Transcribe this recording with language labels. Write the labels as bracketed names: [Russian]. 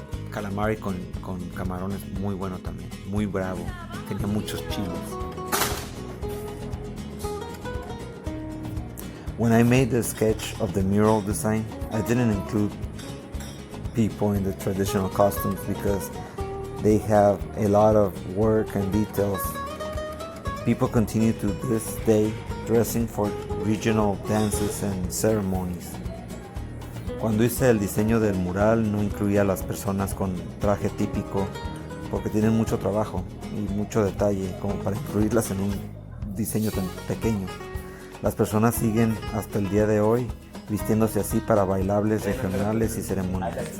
[Spanish] Calamari con camarones muy bueno también, muy bravo, tenía muchos chiles. [English] When I made the sketch of the mural design, I didn't include people in the traditional costumes because they have a lot of work and details. People continue to this day dressing for regional dances and ceremonies. [Spanish] Cuando hice el diseño del mural no incluía a las personas con traje típico porque tienen mucho trabajo y mucho detalle como para incluirlas en un diseño tan pequeño. Las personas siguen hasta el día de hoy vistiéndose así para bailables regionales y ceremonias.